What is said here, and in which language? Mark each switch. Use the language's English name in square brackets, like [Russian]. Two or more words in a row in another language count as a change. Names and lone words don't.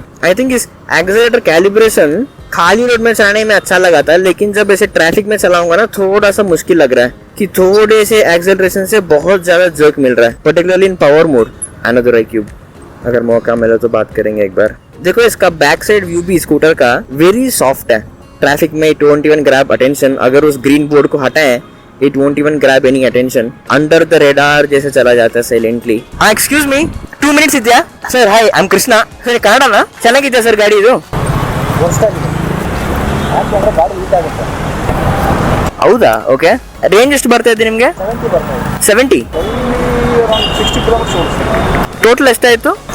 [English] I think [Hindi] इस [English] accelerator calibration [Hindi] खाली रोड में चलाने में अच्छा लगा था, लेकिन जब ऐसे ट्रैफिक में चलाऊंगा ना थोड़ा सा मुश्किल लग रहा है कि थोड़े से एक्सेलरेशन से बहुत ज्यादा जर्क मिल रहा है, [English] particularly in power mode. [Hindi] अनदर iQube, अगर मौका मिला तो बात करेंगे एक बार। देखो इसका बैक साइड व्यू भी स्कूटर का [English] very soft [Hindi] है। [English] traffic में it won't even grab attention। [Hindi] अगर उस ग्रीन बोर्ड को हटाएं, [English] it won't even grab any attention, under the radar [Hindi] जैसे चला जाता है [English] साइलेंटली। [Kannada] हाँ [English] excuse me, 2 minutes [Kannada] ಇದೆಯಾ ಸರ್? [English] hi, I am [Kannada] ಕೃಷ್ಣ ಸರ್. ಕನ್ನಡನಾ? ಚೆನ್ನಾಗಿದೆ ಸರ್ ಗಾಡಿ ಇದು. ಹೌದಾ? ಓಕೆ. ರೇಂಜ್ ಎಷ್ಟು ಬರ್ತಾ ಇದೆ ನಿಮಗೆ? 70. ಟೋಟಲ್ ಎಷ್ಟಾಯ್ತು?